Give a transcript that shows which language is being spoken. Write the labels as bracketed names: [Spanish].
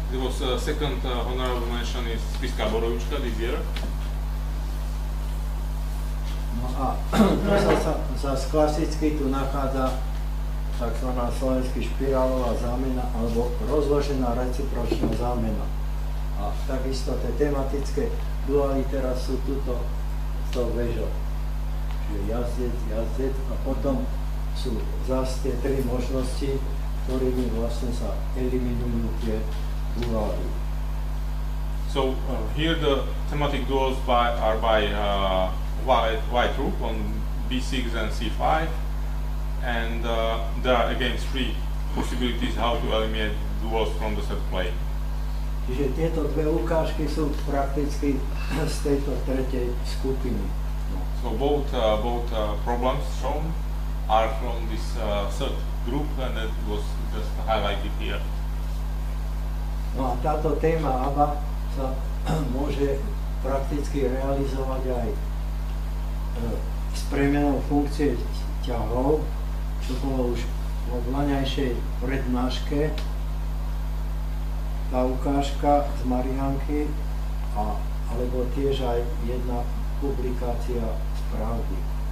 [English] There was a second honorable mention is Spiska Borovička this year. [Slovak] No a tu sa klasicky tu nachádza tzv. Slovenský špirálová zámena alebo rozložená recipročná zámena. A takisto tie tematické duály teraz sú tuto z toho vežou. Čiže jazdec a potom sú zase tie tri možnosti, ktorými vlastne sa eliminujú tie duály. [English] So here the thematic duals are by white rook on b6 and c5, and there are again three possibilities how to eliminate duals from the set play. [Slovak] Čiže tieto dve ukážky sú prakticky z tejto tretej skupiny. [English] So both problems shown are from this third group, and it was just highlighted here. [Slovak] No a táto téma ABBA sa môže prakticky realizovať aj s premenou funkcie ťahov, čo bolo už vo vlaňajšej prednáške, tá ukážka z Mariánky, alebo tiež aj jedna publikácia z Pravdy.